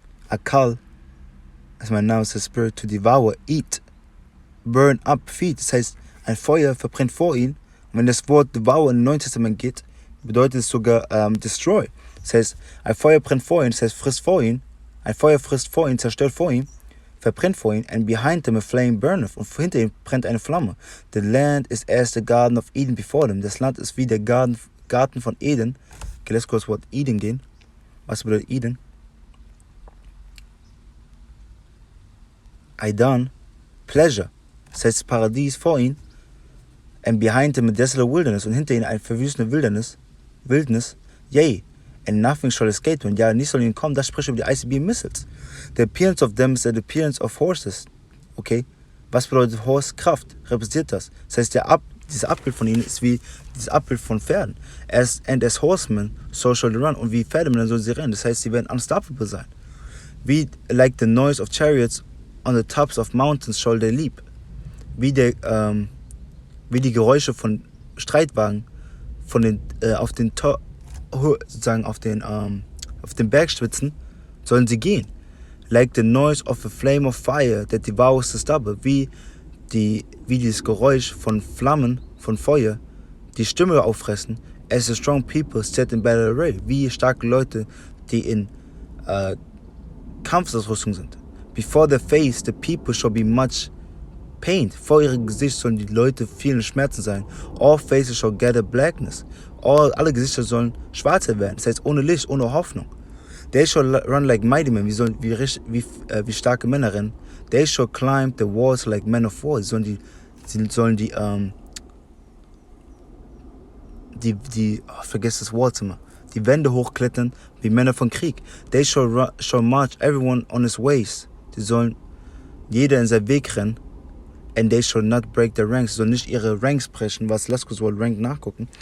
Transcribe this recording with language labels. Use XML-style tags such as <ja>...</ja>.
<en>Akal, as my now is a spirit to devour, eat, burn up, feed.</en> <de>Das heißt, ein Feuer verbrennt vor ihnen. Und wenn das Wort devour im Neuen Testament geht, bedeutet es sogar destroy. Das heißt, ein Feuer brennt vor ihnen, das heißt, frisst vor ihnen. Ein Feuer frisst vor ihnen, zerstört vor ihnen, verbrennt vor ihnen.</de> <en>And behind them a flame burneth.</en> <de>Und hinter ihnen brennt eine Flamme.</de> <en>The land is as the garden of Eden before them.</en> <de>Das Land ist wie der Garten von Eden. Okay, lass kurz das Wort Eden gehen. Was bedeutet Eden? Aidan, Pleasure. Das heißt, das Paradies vor ihnen.</de> <en>And behind them a desolate wilderness.</en> <de>Und hinter ihnen eine verwüstete Wildnis.</de> <en>Yea, and nothing shall escape them.</en> <de>Ja, nichts soll ihnen kommen. Das spricht über die ICB Missiles.</de> <en>The appearance of them is the appearance of horses.</en> <de>Okay? Was bedeutet Horse? Kraft. Repräsentiert das. Das heißt, dieses Abbild von ihnen ist wie dieses Abbild von Pferden.</de> <en>And as horsemen, so shall they run.</en> <de>Und wie Pferdemänner sollen sie rennen. Das heißt, sie werden unstoppable sein.</de> <en>Wie like the noise of chariots on the tops of mountains shall they leap.</en> <de>Wie die Geräusche von Streitwagen auf den Bergspitzen sollen sie gehen.</de> <en>Like the noise of a flame of fire that devours the stubble.</en> <de>Wie dieses Geräusch von Flammen, von Feuer, die Stimme auffressen.</de> <en>As the strong people set in battle array.</en> <de>Wie starke Leute, die in Kampfausrüstung sind.</de> <en>Before their face, the people shall be much pained.</en> <de>Vor ihrem Gesicht sollen die Leute vielen Schmerzen sein.</de> <en>All faces shall gather blackness.</en> <de>Alle Gesichter sollen schwarzer werden. Das heißt, ohne Licht, ohne Hoffnung.</de> <en>They shall run like mighty men.</en> <de>Wie starke Männer rennen.</de> <en>They shall climb the walls like men of war.</en> <de>Sie sollen vergiss das Wort immer, die Wände hochklettern wie Männer von Krieg.</de> <en>They shall march everyone on his ways.</en> <de>Die sollen jeder in seinen Weg rennen.</de> <en>And they shall not break their ranks.</en> <de>Sie sollen nicht ihre Ranks brechen, was lass kurz wohl Rank nachgucken.</de>